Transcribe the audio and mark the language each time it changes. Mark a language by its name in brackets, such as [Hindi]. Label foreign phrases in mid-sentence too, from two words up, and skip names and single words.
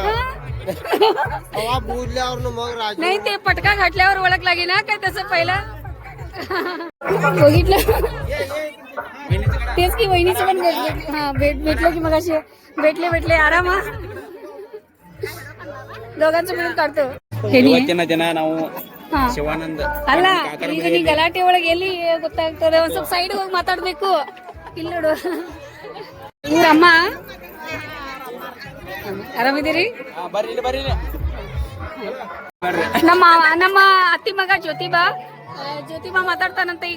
[Marathi] बोलल्यावर मग राजू नाही ते पटका घातल्यावर ओळख लागे ना काय तसं पहिला बघितलं. तेच की वहिनीचं पण भेटलं की मग असे भेटले आराम. दोघांचं मिळून काढतो. [Kannada] ನಾವು ಶಿವಾನಂದ ಅಲ್ಲ ಈಗ ನೀ ಗಲಾಟೆ ಒಳಗೆ ಎಲ್ಲಿ ಗೊತ್ತಾಗ್ತದೆ. ಒಂದ್ ಸ್ವಲ್ಪ ಸೈಡ್ ಹೋಗಿ ಮಾತಾಡ್ಬೇಕು. ಇಲ್ಲಿ ನೋಡು ಇವ್ರಮ್ಮ ಆರಾಮಿದ್ದೀರಿ? ನಮ್ಮ ಅತ್ತಿ ಮಗ ಜ್ಯೋತಿಬಾ ಮಾತಾಡ್ತಾನಂತ ಈಗ.